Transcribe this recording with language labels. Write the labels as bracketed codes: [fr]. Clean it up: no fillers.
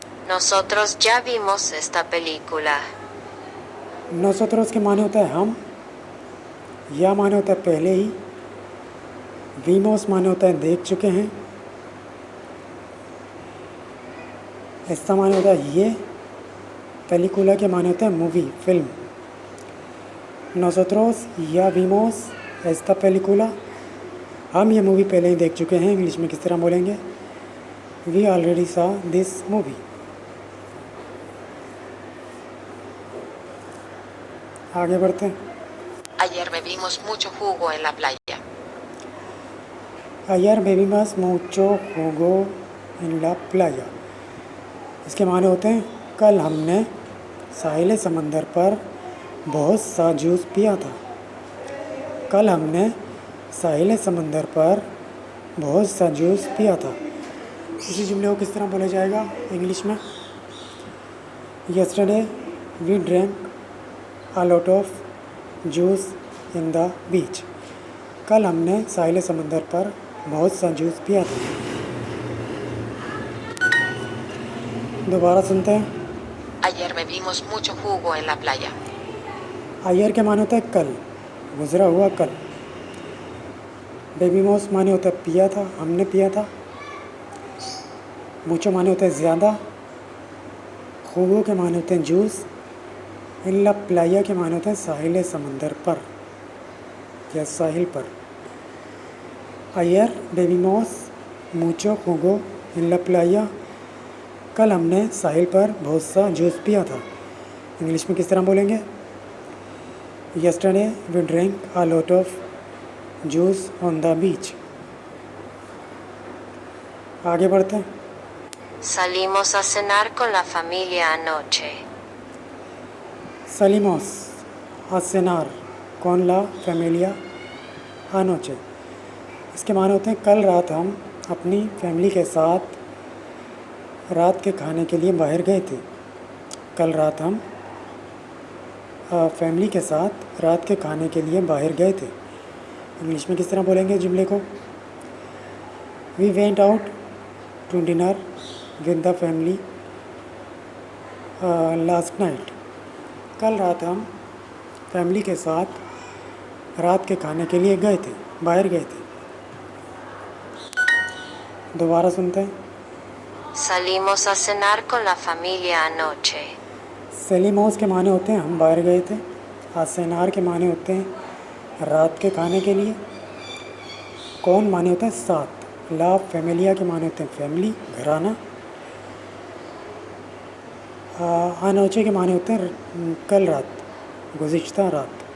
[es] Nosotros ya vimos esta película. [hi] नोसोत्रोस के माने होता है हम। या माने होता है पहले ही। वीमोस माने होता है देख चुके हैं। ऐसा माने होता है ये। पेलिकुला के माने होता है मूवी, फिल्म। [es] नोसोत्रोस या वीमोस एस्ता पेलिकुला। [hi] हम ये मूवी पहले ही देख चुके हैं। इंग्लिश में किस तरह बोलेंगे? [en] We already saw this movie. [hi] आगे बढ़ते हैं। [es] Ayer bebimos mucho jugo en la playa. अयर बेबीमस मुचो होगो इन ला प्लाया। [hi] इसके माने होते हैं कल हमने साहिल समंदर पर बहुत सा जूस पिया था। कल हमने साहिल समंदर पर बहुत सा जूस पिया था। इसी जुमले को किस तरह बोला जाएगा इंग्लिश में? [en] Yesterday we drank a lot of juice in the beach. [hi] कल हमने साहिल समंदर पर बहुत सा जूस पिया था। दोबारा सुनते हैं। [es] Ayer bebimos mucho jugo en la playa. [hi] Iyer के माने होता है कल, गुजरा हुआ कल। बेबीमोस माने होता है पिया था, हमने पिया था। मुचो माने होता है ज़्यादा। खूबो के माने होते हैं जूस। इन ला प्लाया के माने होते हैं साहिल समंदर पर या साहिल पर। [es] अयर बेबीमोस मुचो खूगो इन ला प्लाया। [hi] कल हमने साहिल पर बहुत सा जूस पिया था। इंग्लिश में किस तरह बोलेंगे? [en] Yesterday we drank a lot of juice on the beach. [hi] आगे बढ़ते हैं. [es] Salimos a cenar con la familia anoche. Salimos a cenar con la familia anoche. [hi] इसके माने होते हैं कल रात हम अपनी फैमिली के साथ रात के खाने के लिए बाहर गए थे. कल रात हम फैमिली के साथ रात के खाने के लिए बाहर गए थे. इंग्लिश में किस तरह बोलेंगे जुमले को? [en] We went out to dinner with the family last night. [hi] कल रात हम फैमिली के साथ रात के खाने के लिए गए थे, बाहर गए थे. दोबारा सुनते हैं. [es] Salimos a cenar con la familia anoche. [hi] सेलिमोस के माने होते हैं हम बाहर गए थे. आसेनार के माने होते हैं रात के खाने के लिए. कौन माने होते हैं साथ. ला फैमिलिया के माने होते हैं फैमिली, घराना. अनोचे के माने होते हैं कल रात, गुज़िश्ता रात.